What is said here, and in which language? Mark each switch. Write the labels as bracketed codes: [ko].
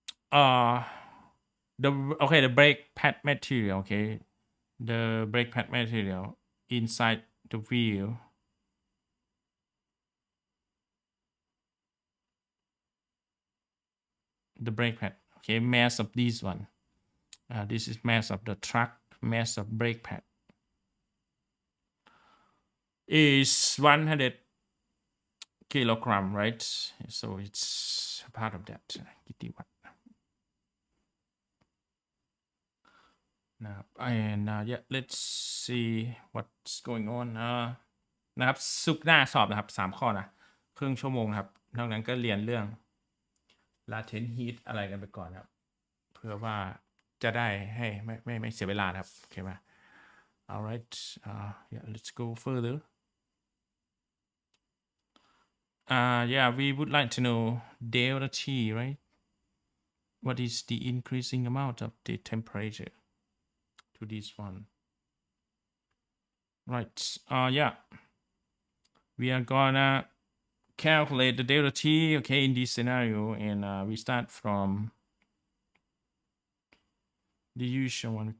[en] The brake pad material, okay, the brake pad material inside the wheel, the brake pad, okay, mass of this one, this is mass of the truck, mass of brake pad is 100 kilogram, right? So it's part of that. Now, and yeah, let's see what's going on. [th] นะครับซุกหน้าสอบนะครับ3 ข้อนะครึ่งชั่วโมงนะครับนอกนั้นก็เรียนเรื่อง latent heat อะไรกันไปก่อนครับเพื่อว่าจะได้ให้ไม่เสียเวลาครับโอเคไหม [en] alright yeah, let's go further. Yeah, we would like to know delta T, right? What is the increasing amount of the temperature to this one? Right. Yeah, we are gonna calculate the delta T, okay, in this scenario, and we start from the usual one.